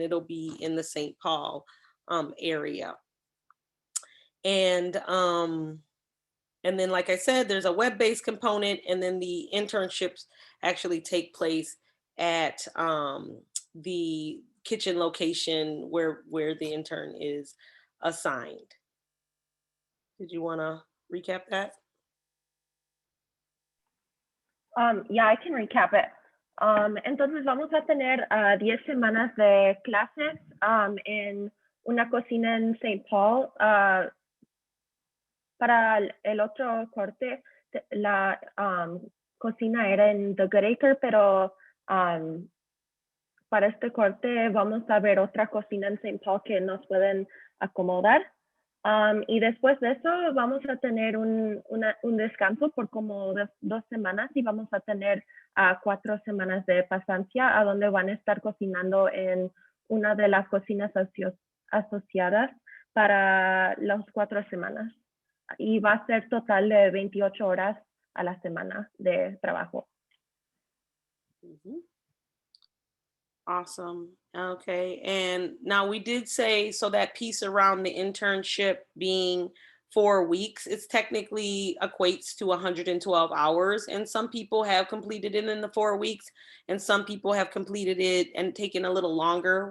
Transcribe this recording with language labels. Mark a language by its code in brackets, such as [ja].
[en] It'll be in the St. Paul area. And then, like I said, there's a web-based component, and then the internships actually take place at the kitchen location where the intern is assigned. Did you want to recap that? Yeah, I can recap it. [es] Entonces vamos a tener 10 semanas de clases en una cocina en St. Paul. Para el otro corte, la cocina era en The Good Acre, pero para este corte vamos a ver otra cocina en St. Paul que nos pueden acomodar. Y después de eso vamos a tener un descanso por como 2 semanas, y vamos a tener 4 semanas de pasancia, a donde van a estar cocinando en una de las cocinas asociadas para las 4 semanas. Y va a ser total de 28 horas a la semana de trabajo. [en] Mm-hmm. Awesome. Okay. And now we did say, so that piece around the internship being 4 weeks, it's technically equates to 112 hours. And some people have completed it in the 4 weeks, and some people have completed it and taken a little longer.